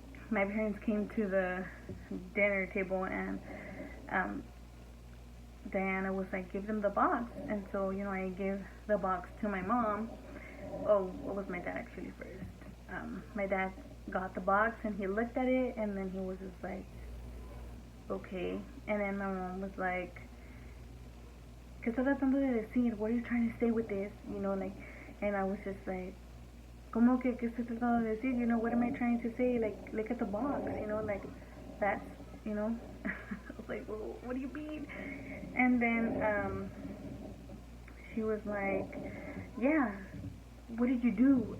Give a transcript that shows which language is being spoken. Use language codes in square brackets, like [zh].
[en] My parents came to the dinner table, and Diana was like, give them the box. And so, I gave the box to my mom. Oh, what was my dad actually first? My dad got the box, and he looked at it, and then he was just like, okay. And then my mom was like, [es] ¿qué estás tratando de decir? [en] What are you trying to say with this? Like, and I was just like, [es] ¿cómo que qué estás tratando de decir? [en] What am I trying to say? Like, look at the box, like, that's, I was like, well, what do you mean? And then she was like, yeah, what did you do?